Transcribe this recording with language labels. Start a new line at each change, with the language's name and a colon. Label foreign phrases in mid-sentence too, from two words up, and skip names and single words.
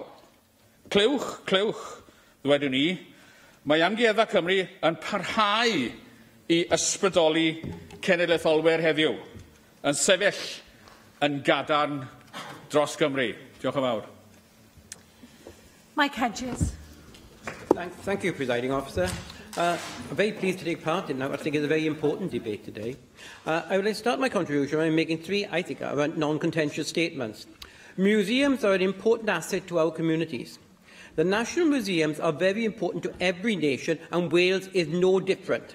Welsh: Clywch, clywch, ddwedwn ni, mae amgueddfa Cymru yn parhau i ysbrydoli cenedlaetholwyr heddiw, yn sefyll yn gadarn dros Gymru. Diolch yn fawr. Mike Hedges.
English: Thank you, Presiding Officer. I'm very pleased to take part in that. I think it's a very important debate today. I would like to start my contribution by making 3, I think, non-contentious statements. Museums are an important asset to our communities. The national museums are very important to every nation, and Wales is no different.